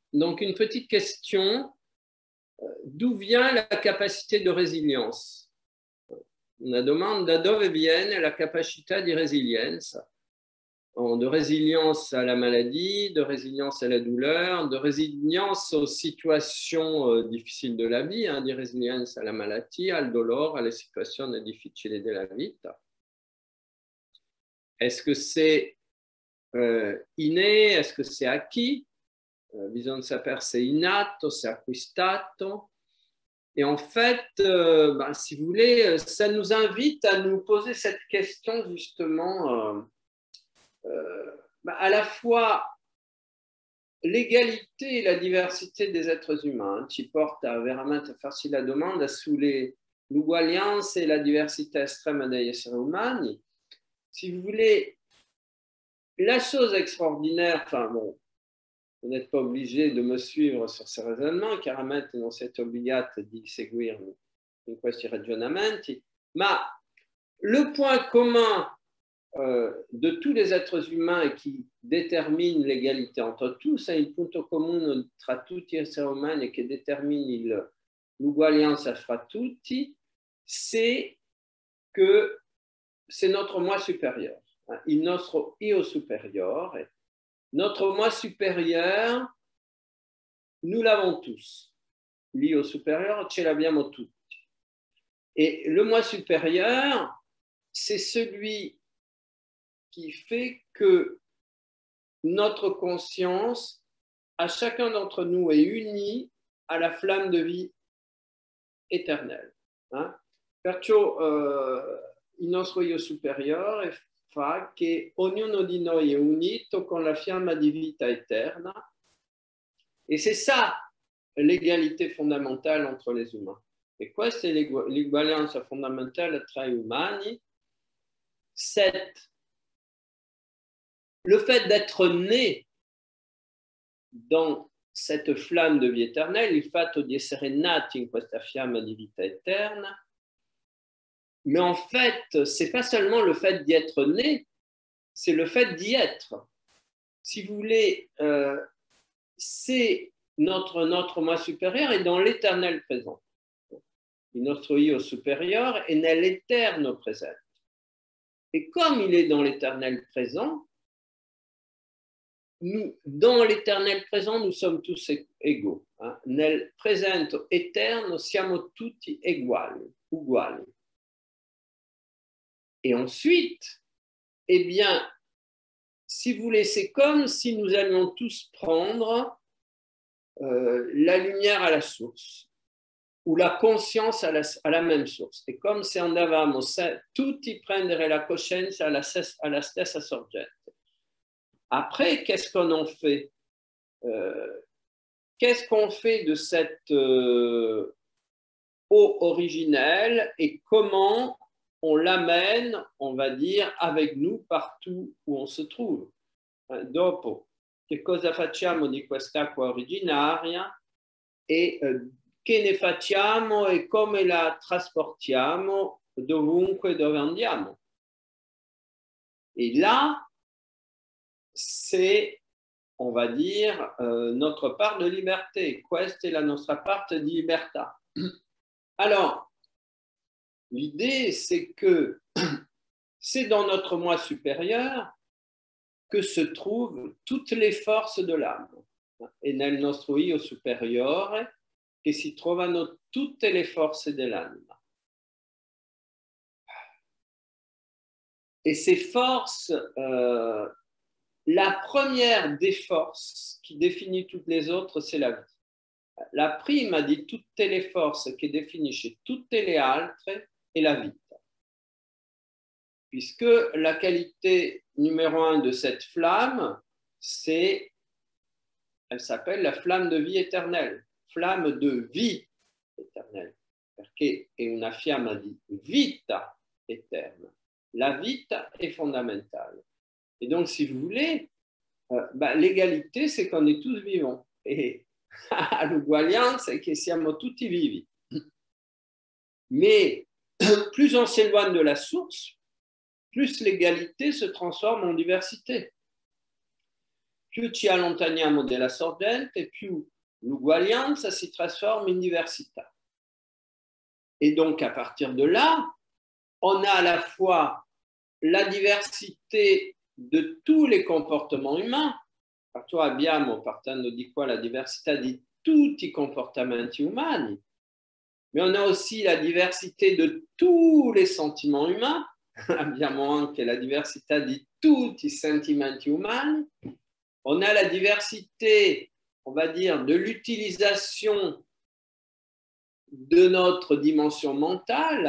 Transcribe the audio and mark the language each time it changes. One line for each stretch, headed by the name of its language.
French: Donc, une petite question. D'où vient la capacité de résilience?
Italian: La domande da dove viene la capacità di resilienza?
French: De résilience à la maladie, de résilience à la douleur, de résilience aux situations difficiles de la vie, di résilience à la maladie,
Italian: al dolore, alle situazioni difficili della vita.
French: Est-ce que c'est inné? Est-ce que c'est acquis?
Italian: Bisogna sapere se è innato, se è acquistato.
French: Et en fait, si vous voulez, ça nous invite à nous poser cette question justement, à la fois l'égalité et la diversité des êtres humains,
Italian: ci porta veramente a farsi la domanda sull'uguaglianza e la diversità estrema degli esseri umani.
French: Si vous voulez, la chose extraordinaire, enfin bon, vous n'êtes pas obligé de me suivre sur ces raisonnements,
Italian: chiaramente non siete obbligati di seguirmi in questi ragionamenti, ma
French: le point commun de tous les êtres humains et qui détermine l'égalité entre tous,
Italian: il punto comune tra tutti gli esseri umani che détermine l'uguaglianza fra tutti,
French: c'est que c'est notre moi supérieur,
Italian: il nostro io superiore.
French: Notre moi supérieur, nous l'avons tous.
Italian: L'io supérieur, ce l'abbiamo tutti.
French: Et le moi supérieur, c'est celui qui fait que notre conscience, à chacun d'entre nous, est unie à la flamme de vie éternelle.
Italian: Perciò il nostro io superiore fa che ognuno di noi è unito con la fiamma di vita eterna,
French: et c'est ça l'égalité fondamentale entre les humains.
Italian: Et questa è l'uguaglianza fondamentale tra gli umani,
French: le fait d'être né dans cette flamme de vie éternelle,
Italian: il fatto di essere nati in questa fiamma di vita eterna.
French: Mais en fait, ce n'est pas seulement le fait d'y être né, c'est le fait d'y être. Si vous voulez, c'est notre moi supérieur est dans l'éternel présent.
Italian: Il nostro io supérieur est nell'eterno presente.
French: Et comme il est dans l'éternel présent, dans l'éternel présent, nous sommes tous égaux.
Italian: Nel presente eterno siamo tutti uguali.
French: Et ensuite, eh bien, si vous voulez, c'est comme si nous allions tous prendre la lumière à la source ou la conscience à la même source.
Italian: E come se andavamo tutti prendere la coscienza alla stessa sorgente.
French: Après, qu'est-ce qu'on en fait? Qu'est-ce qu'on fait de cette eau originelle et comment on l'amène, on va dire, avec nous partout où on se trouve.
Italian: Dopo, che cosa facciamo di quest'acqua originaria e che ne facciamo e come la trasportiamo dovunque dove andiamo.
French: Et là, c'est, on va dire, notre part de liberté.
Italian: Questa è la nostra parte di libertà.
French: Alors, l'idée, c'est que c'est dans notre moi supérieur que se trouvent toutes les forces de l'âme.
Italian: E nel nostro io superiore che si trovano tutte le forze dell'anima.
French: Et ces forces, la première des forces qui définit toutes les autres, c'est la vie.
Italian: La prima di tutte le forze che definisce tutte le altre est la vita.
French: Puisque la qualité numéro 1 de cette flamme, elle s'appelle la flamme de vie éternelle, flamme de vie éternelle,
Italian: perché è una fiamma di vita eterna. La vita è fondamentale.
French: Et donc, si vous voulez, l'égalité, c'est qu'on est tous vivants.
Italian: Et l'uguaglianza è che siamo tutti vivi.
French: Mais plus on s'éloigne de la source, plus l'égalité se transforme en diversité.
Italian: più ci allontaniamo della sorgente, più l'uguaglianza si trasforme in diversità.
French: Et donc, à partir de là, on a à la fois la diversité de tous les comportements humains.
Italian: Perciò abbiamo, partendo di qua, la diversità di tutti i comportamenti umani,
French: mais on a aussi la diversité de tous les sentiments humains.
Italian: Abbiamo anche la diversità di tutti i sentimenti umani.
French: On a la diversité, on va dire, de l'utilisation de notre dimension mentale.